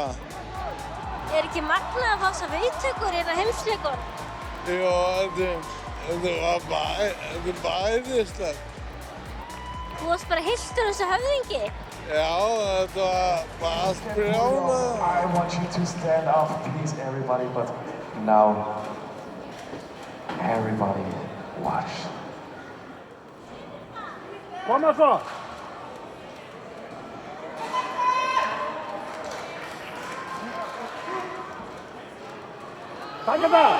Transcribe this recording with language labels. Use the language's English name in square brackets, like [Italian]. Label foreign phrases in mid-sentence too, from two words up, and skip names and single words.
[Icelandic] Er ekki magnað að fá þessar viðtökur hérna heimsleikunum? Jú, þetta er bara æðislegt. Þú varst bara hylltur eins og höfðingi. Já, þetta var bara allt brjálað. [English] I want you to stand up, please, everybody, but now, everybody watch. [Icelandic] Koma svo! Takk það!